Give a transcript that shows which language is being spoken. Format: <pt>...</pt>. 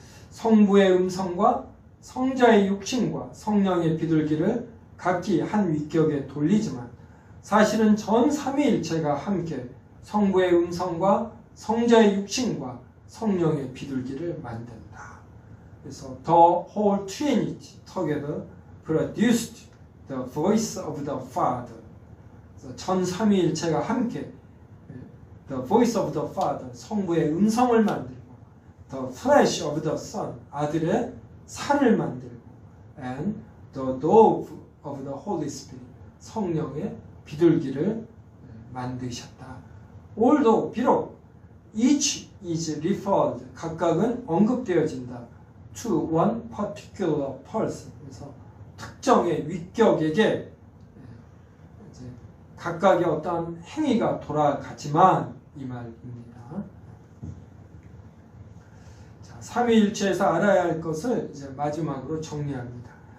<ko>성부의 음성과 성자의 육신과 성령의 비둘기를 각기 한 위격에 돌리지만 사실은 전 삼위일체가 함께 성부의 음성과 성자의 육신과 성령의 비둘기를 만든다. 그래서</ko> <en>the whole Trinity together produced the voice of the Father.</en> <ko>그래서 전 삼위일체가 함께</ko> <en>the voice of the Father,</en> <ko>성부의 음성을 만들고</ko> <en>the flesh of the Son,</en> <ko>아들의 살을 만들고</ko> <en>and the dove of the Holy Spirit,</en> <ko>성령의 비둘기를 만드셨다.</ko> <en>Although</en> <ko>비록</ko> <en>each is referred,</en> <ko>각각은 언급되어진다.</ko> <en>to one particular person,</en> <ko>그래서 특정의 위격에게 각각의 어떠한 행위가 돌아가지만 이 말입니다. 자, 삼위일체에서 알아야 할 것을 이제 마지막으로 정리합니다.</ko>